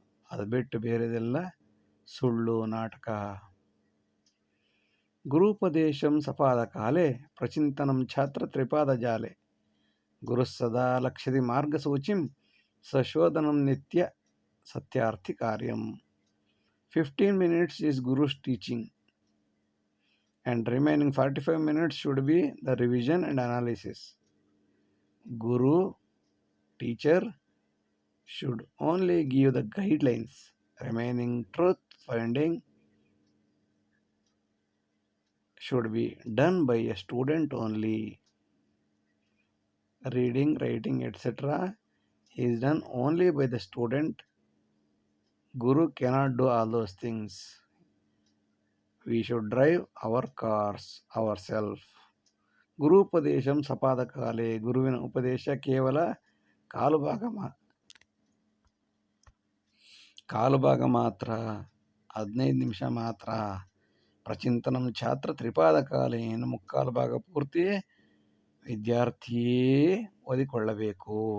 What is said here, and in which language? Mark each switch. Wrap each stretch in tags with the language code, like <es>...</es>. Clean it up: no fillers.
<kn>ಅದು ಬಿಟ್ಟು ಬೇರೆದೆಲ್ಲ ಸುಳ್ಳು, ನಾಟಕ.</kn> <sa>ಗುರುಪದೇಶಂ ಸಪಾದಕಾಲೆ ಪ್ರಚಿಂತನಂ ಛಾತ್ರ ತ್ರಿಪಾದಜಾಲೆ, ಗುರುಸ್ಸದಾ ಲಕ್ಷ್ಯದಿ ಮಾರ್ಗಸೂಚಿಂ ಸಶೋಧನಂ ನಿತ್ಯ Satyarthi ಕಾರ್ಯಂ.</sa> <en>15 minutes is Guru's teaching and remaining 45 minutes should be the revision and analysis. Guru, teacher, should only give the guidelines. Remaining truth finding should be done by a student only. Reading, writing, etc. is done only by the student. Guru cannot do all those things. We should drive our cars ourselves.</en> <sa>ಗುರುಪದೇಶಂ ಸಪಾದಕಾಲೆ,</sa> <kn>ಗುರುವಿನ ಉಪದೇಶ ಕೇವಲ ಕಾಲು ಭಾಗ ಮಾತ್ರ, 15 ನಿಮಿಷ ಮಾತ್ರ.</kn> <sa>ಪ್ರಚಿಂತನಂ ಛಾತ್ರ ತ್ರಿಪಾದಕಾಲೇ,</sa> <kn>ಇನ್ನು ಮುಕ್ಕಾಲು ಭಾಗ ಪೂರ್ತಿ ವಿದ್ಯಾರ್ಥಿಯೇ ಓದಿಕೊಳ್ಳಬೇಕು.</kn>